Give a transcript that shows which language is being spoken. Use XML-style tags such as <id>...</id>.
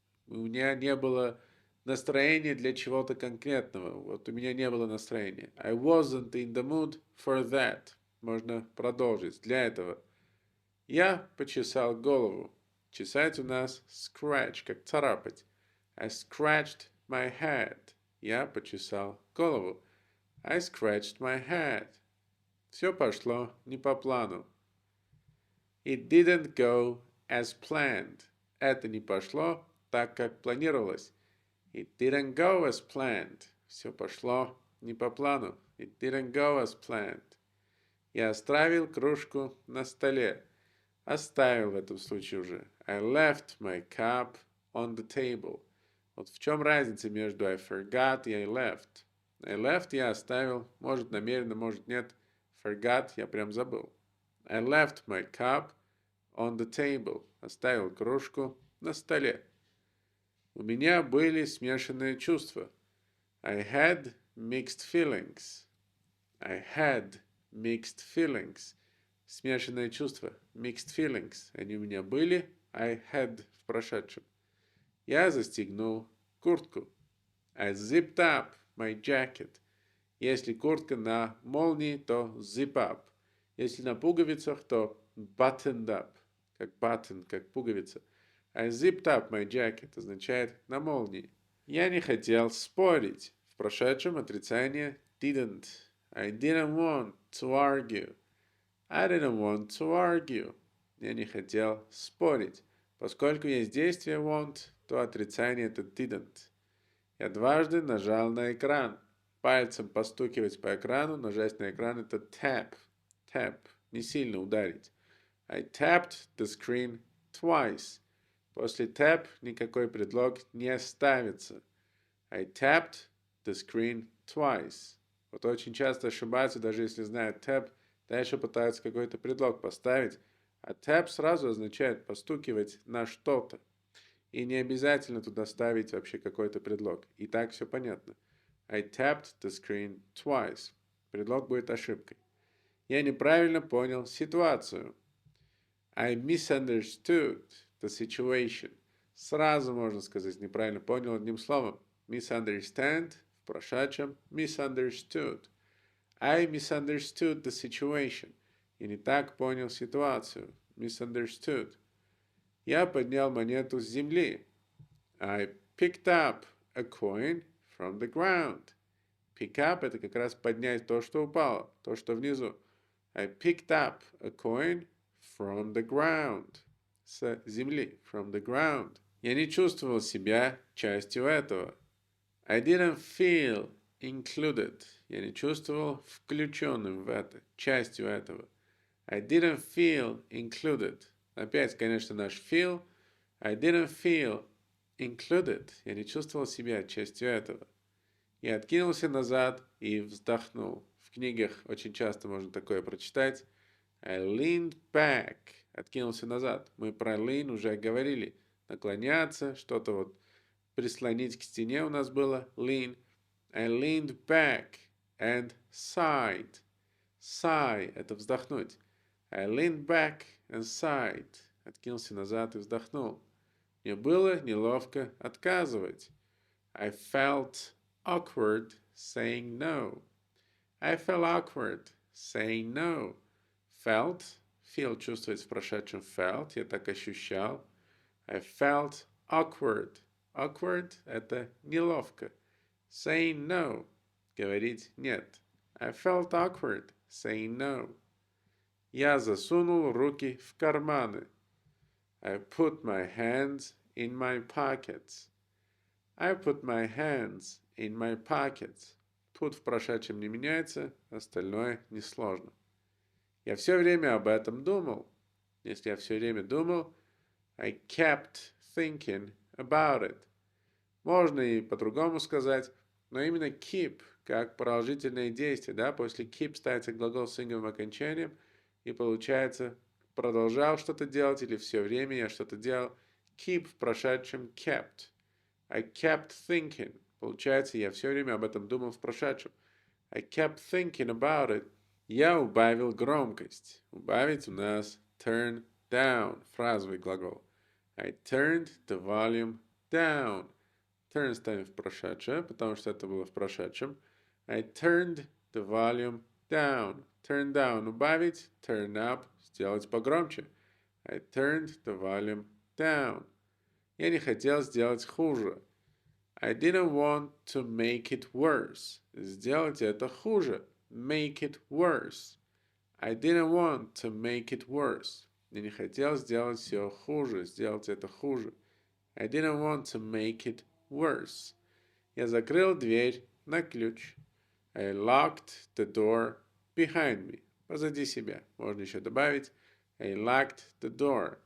<ru>У меня не было настроения для чего-то конкретного. Вот у меня не было настроения.</ru> <en>I wasn't in the mood for that.</en> <ru>Можно продолжить. Для этого. Я почесал голову. Чесать у нас scratch, как царапать.</ru> <en>I scratched my head.</en> <ru>Я почесал голову.</ru> <en>I scratched my head.</en> <ru>Все пошло не по плану.</ru> <en>It didn't go as planned.</en> <ru>Это не пошло так, как планировалось.</ru> <en>It didn't go as planned.</en> <ru>Все пошло не по плану.</ru> <en>It didn't go as planned.</en> <ru>Я оставил кружку на столе. Оставил в этом случае уже.</ru> <en>I left my cup on the table.</en> <ru>Вот в чем разница между I forgot и I left? I left я оставил, может намеренно, может нет. Forgot я прям забыл.</ru> <en>I left my cup on the table.</en> <ru>Оставил кружку на столе. У меня были смешанные чувства.</ru> <en>I had mixed feelings. I had mixed feelings.</en> <ru>Смешанные чувства.</ru> <en>Mixed feelings.</en> <ru>Они у меня были. I had в прошедшем. Я застегнул куртку.</ru> <en>I zipped up my jacket.</en> <ru>Если куртка на молнии, то zip up. Если на пуговицах, то buttoned up. Как button, как пуговица.</ru> <en>I zipped up my jacket</en> <ru>означает на молнии. Я не хотел спорить. В прошедшем отрицание didn't.</ru> <en>I didn't want to argue. I didn't want to argue.</en> <ru>Я не хотел спорить. Поскольку есть действие want, то отрицание это didn't. Я дважды нажал на экран. Пальцем постукивать по экрану, нажать на экран это tap. Tap. Не сильно ударить.</ru> <en>I tapped the screen twice.</en> <ru>После tap никакой предлог не ставится.</ru> <en>I tapped the screen twice.</en> <ru>Вот очень часто ошибаются, даже если знают tap, дальше пытаются какой-то предлог поставить. А tap сразу означает постукивать на что-то. И не обязательно туда ставить вообще какой-то предлог. И так все понятно.</ru> <en>I tapped the screen twice.</en> <ru>Предлог будет ошибкой. Я неправильно понял ситуацию.</ru> <en>I misunderstood the situation.</en> <ru>Сразу можно сказать, неправильно понял одним словом. Misunderstand в прошедшем misunderstood.</ru> <en>I misunderstood the situation.</en> <ru>Я не так понял ситуацию. Misunderstood. Я поднял монету с земли.</ru> <en>I picked up a coin from the ground.</en> <ru>Pick up это как раз поднять то, что упало, то, что внизу.</ru> <en>I picked up a coin from the ground.</en> <ru>С земли.</ru> <en>From the ground.</en> <ru>Я не чувствовал себя частью этого.</ru> <en>I didn't feel included.</en> <ru>Я не чувствовал включенным в это, частью этого.</ru> <en>I didn't feel included.</en> <ru>Опять, конечно, наш feel.</ru> <en>I didn't feel included.</en> <ru>Я не чувствовал себя частью этого. Я откинулся назад и вздохнул. В книгах очень часто можно такое прочитать.</ru> <en>I leaned back.</en> <ru>Откинулся назад. Мы про lean уже говорили. Наклоняться, что-то вот прислонить к стене у нас было.</ru> <en>Lean. I leaned back and sighed.</en> <ru>Sigh – это вздохнуть.</ru> <en>I leaned back and sighed.</en> <ru>Откинулся назад и вздохнул. Мне было неловко отказывать.</ru> <en>I felt awkward saying no. I felt awkward saying no.</en> <ru>Felt, feel чувствовать в прошедшем felt, я так ощущал.</ru> <en>I felt awkward.</en> <ru>Awkward – это неловко. Saying no – говорить нет.</ru> <en>I felt awkward saying no.</en> <ru>Я засунул руки в карманы.</ru> <en>I put my hands in my pockets. I put my hands in my pockets.</en> <ru>Put в прошедшем не меняется, остальное несложно. Я все время об этом думал. Если я все время думал,</ru> <en>I kept thinking about it.</en> <ru>Можно и по-другому сказать, но именно keep как продолжительное действие, да, после keep ставится глагол с инговым окончанием, и получается продолжал что-то делать или все время я что-то делал. Keep в прошедшем kept.</ru> <en>I kept thinking.</en> <ru>Получается, я все время об этом думал в прошедшем.</ru> <en>I kept thinking about it.</en> <ru>Я убавил громкость. Убавить у нас turn down, фразовый глагол.</ru> <en>I turned the volume down.</en> <ru>Turn ставим в прошедшее, потому что это было в прошедшем.</ru> <en>I turned the volume down. Turn down убавить, turn up</en> <ru>сделать погромче.</ru> <en>I turned the volume down.</en> <ru>Я не хотел сделать хуже.</ru> <en>I didn't want to make it worse.</en> <ru>Сделать это хуже.</ru> <en>Make it worse. I didn't want to make it worse.</en> <ru>Я не хотел сделать все хуже, сделать это хуже.</ru> <en>I didn't want to make it worse.</en> <ru>Я закрыл дверь на ключ.</ru> <en>I locked the door behind me.</en> <ru>Позади себя. Можно еще добавить</ru> <en>I locked the door.</en>